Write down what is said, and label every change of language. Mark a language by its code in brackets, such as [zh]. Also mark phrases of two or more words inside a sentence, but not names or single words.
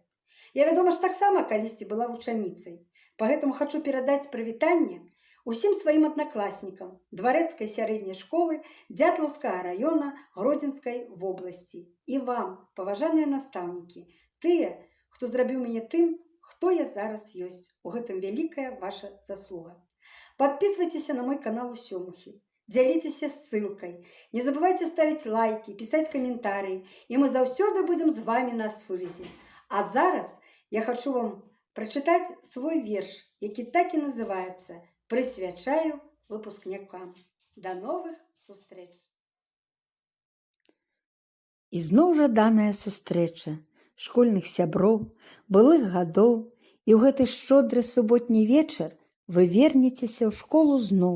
[be] Я, вядома ж, таксама калісьці была вучаніцай. Пагэтаму хочу перадаць прывітанне усім сваім аднакласнікам Дварэцкай сярэдняй школы Дзятлаўскага района Гродзенскай вобласці. І вам, паважаныя настаўнікі, тыя, хто зрабіў мяне тым, хто я зараз ёсць. У гэтым вялікая ваша заслуга. [ru] Подписывайтесь на мой канал [be] у Сёмухі. Дзяліцеся ссылкай. [ru] Не забывайте ставить лайки, писать комментарии. [be] И мы заўсёды [ru] будем с вами [be] на сувязі. А зараз я хочу вам прочитать свой верш, які так і называется «Прысвячаю выпускнікам». [ru] До новых [be] сустрэч. Ізноў жаданая сустрэча школьных сяброў, былых гадоў, і ў гэты шчодры суботні вечар вы вернецеся ў школу зноў.